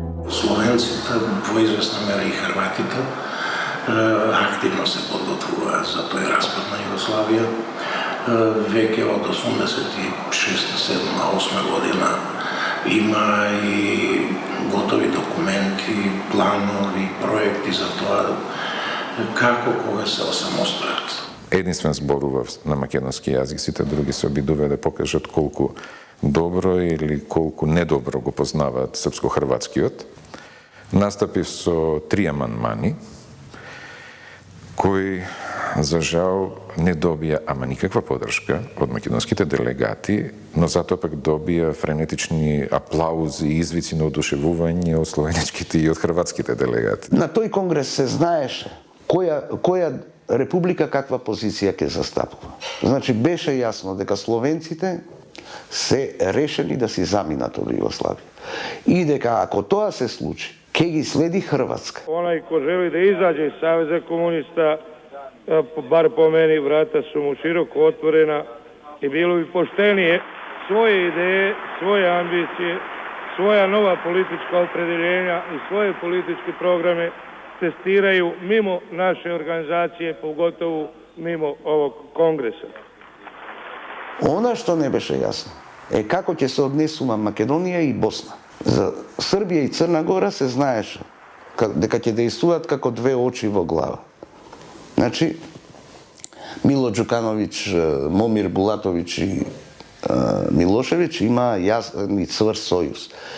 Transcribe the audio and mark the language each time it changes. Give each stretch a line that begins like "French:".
Macedonian: Словенците, во известна мера и хрватите, активно се подготвуваат за тој распад на Југославија. Веќе од 86-7-8 година има и готови документи
Serbian: neki planovi, projekti za to, kako koga se osamoстоят.
Macedonian: Единствен зборува на македонски јазик, сите други се обидува да покажат колку добро или колку недобро го познаваат српско-хрватскиот. Настапив со 3 амандмани, кои за жал не добија ама никаква подршка од македонските делегати, но затоа пак добија френетични аплаузи и извици на одушевување од словеничките и од хрватските делегати. На тој конгрес се знаеше која република каква позиција ќе застапува. Значи беше јасно дека словенците се решени да си заминат од Југославија. И дека ако тоа се случи, ќе ги следи Хрватска.
Serbian: Онај кој жели да изаđe из Савеза комуниста, бар по мени врата су му широко отворена и било би поштенije своje ideje, svoje ambicije, svoja nova politička opredeljenja i svoje političke programe testiraju mimo naše organizacije, pogotovo mimo ovog kongresa.
Macedonian: Она што не беше јасно е како ќе се однесува Македонија и Босна. За Србија и Црна Гора се знаеше дека ќе дејствуваат како две очи во глава. Значи, Мило Џукановиќ, Момир Булатовиќ и Милошевиќ има јасен и цврст сојуз.